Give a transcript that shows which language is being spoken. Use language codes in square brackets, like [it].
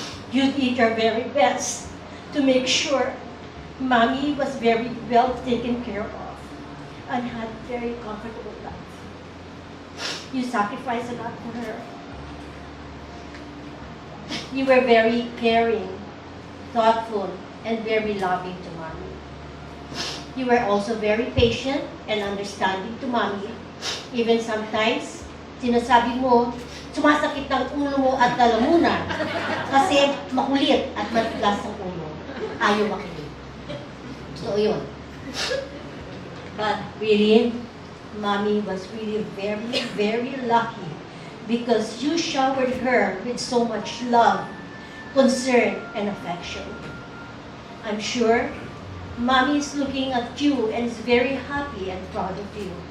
[en] You did your very best to make sure Mommy was very well taken care of and had a very comfortable life. You sacrificed a lot for her. You were very caring, thoughtful, and very loving to Mommy. You were also very patient and understanding to Mommy. Even sometimes, [tl] sinasabi mo, sumasakit ang ulo mo at lalamunan kasi makulit at matigas ang ulo. Ayaw makinig. So, yun. [en] But really, Mommy was really very, very lucky because you showered her with so much love, concern, and affection. I'm sure Mommy is looking at you and is very happy and proud of you.